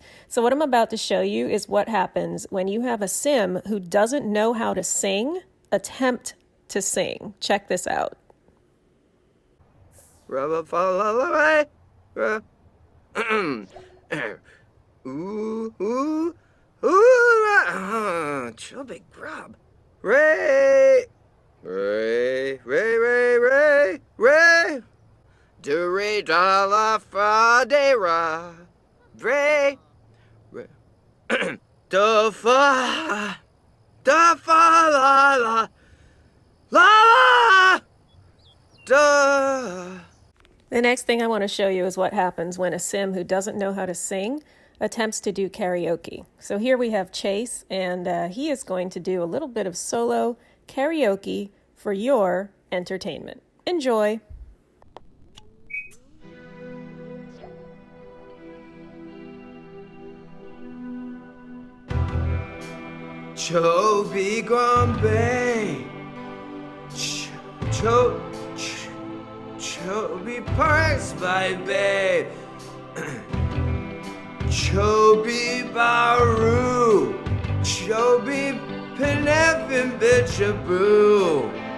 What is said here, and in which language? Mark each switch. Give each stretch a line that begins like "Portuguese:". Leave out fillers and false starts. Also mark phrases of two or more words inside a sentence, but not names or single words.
English: So what I'm about to show you is what happens when you have a Sim who doesn't know how to sing attempt to sing. Check this out. Ooh, ooh, ooh, chubby grub. Ray, Ray, Ray, Ray, Ray, Ray. Do re da la fa de ra. Ray, Ray. Do fa, da fa la la, la, da. The next thing I want to show you is what happens when a Sim who doesn't know how to sing attempts to do karaoke. So here we have Chase, and he is going to do a little bit of solo karaoke for your entertainment. Enjoy. Chobi Guambe, Chobi Parks by Bay, Chobi Baru, Chobi Penefin Bitchaboo,